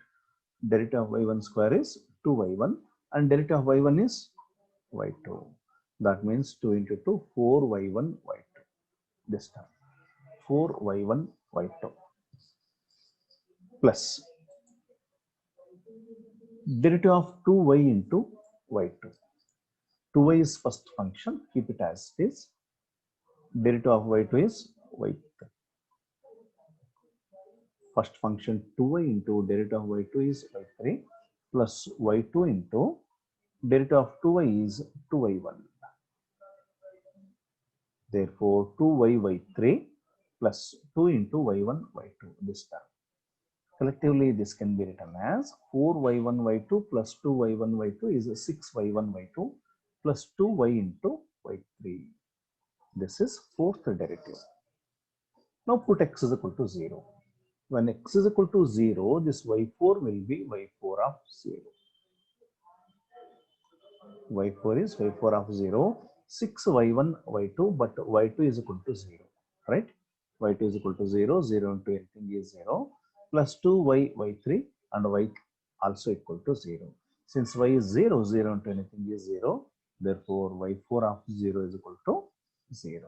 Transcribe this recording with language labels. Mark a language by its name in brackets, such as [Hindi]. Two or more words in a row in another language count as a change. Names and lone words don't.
[English] Derivative of y1 square is 2y1 and derivative of y1 is y2. That means 2 into 2, 4y1, y2. This time, 4y1, y2 plus derivative of 2y into y2. 2y is first function, keep it as it is. Derivative of y2 is y3. First function 2y into derivative of y2 is y3 plus y2 into derivative of 2y is 2y1. Therefore, 2y y3 plus 2 into y1 y2 this term. Collectively, this can be written as 4y1 y2 plus 2y1 y2 is 6y1 y2 plus 2y into y3. This is fourth derivative. Now put x is equal to 0. When x is equal to 0, this y4 will be y4 of 0. y4 is y4 of 0. 6y1 y2, but y2 is equal to 0. Right? y2 is equal to 0. 0 into anything is 0. Plus 2y y3 and y also equal to 0. Since y is 0, 0 into anything is 0. Therefore, y4 of 0 is equal to 0.